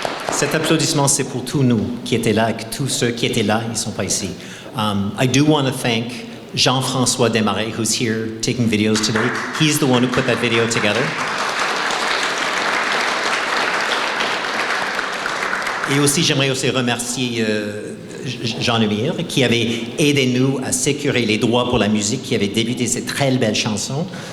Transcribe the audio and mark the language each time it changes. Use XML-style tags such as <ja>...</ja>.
<fr>Cet applaudissement, c'est pour tous nous qui étaient là, et tous ceux qui étaient là, ils ne sont pas ici.</fr> <en>I do want to thank Jean-François Desmarais, who's here taking videos today. He's the one who put that video together.</en> <fr>Et aussi, j'aimerais aussi remercier Jean Lemire, qui avait aidé nous à sécuriser les droits pour la musique, qui avait débuté cette très belle chanson.</fr>